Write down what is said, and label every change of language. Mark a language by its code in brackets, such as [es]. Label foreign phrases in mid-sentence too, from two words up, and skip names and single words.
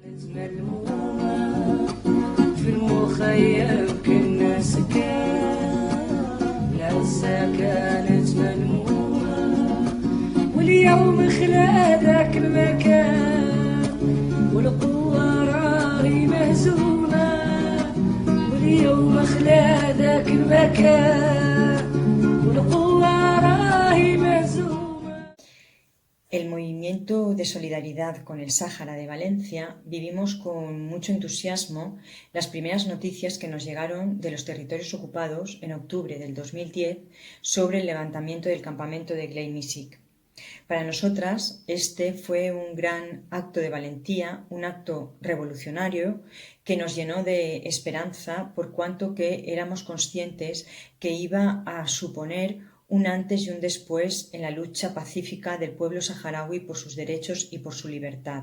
[ar] ملمومة في المخيم كنا سكان، العزة كانت ملمومة واليوم خلا ذاك المكان، والقوة راهي مهزومة واليوم خلا ذاك المكان، والقوة راهي مهزومة. [es] El movimiento de solidaridad con el Sáhara de Valencia vivimos con mucho entusiasmo las primeras noticias que nos llegaron de los territorios ocupados en octubre del 2010 sobre el levantamiento del campamento de Glei Mishik. Para nosotras este fue un gran acto de valentía, un acto revolucionario que nos llenó de esperanza por cuanto que éramos conscientes que iba a suponer un antes y un después en la lucha pacífica del pueblo saharaui por sus derechos y por su libertad.